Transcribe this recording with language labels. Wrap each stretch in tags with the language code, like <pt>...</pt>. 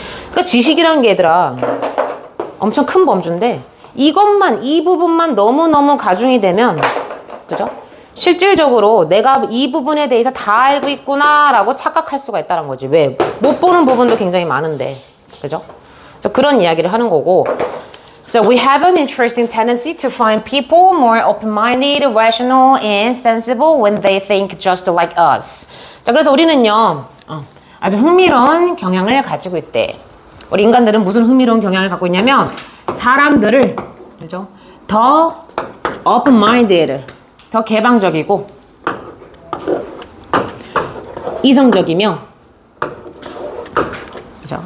<ko>그러니까 지식이라는 게 얘들아 엄청 큰 범주인데 이것만, 이 부분만 너무너무 가중이 되면, 그죠? 실질적으로 내가 이 부분에 대해서 다 알고 있구나 라고 착각할 수가 있다는 거지. 왜? 못 보는 부분도 굉장히 많은데. 그죠? 그래서 그런 이야기를 하는 거고.</ko> <en>So we have an interesting tendency to find people more open-minded, rational, and sensible when they think just like us.</en> <ko>자, 그래서 우리는요, 아주 흥미로운 경향을 가지고 있대. 우리 인간들은 무슨 흥미로운 경향을 갖고 있냐면, 사람들을, 그죠? 더 open-minded, 더 개방적이고, 이성적이며, 그죠?</ko>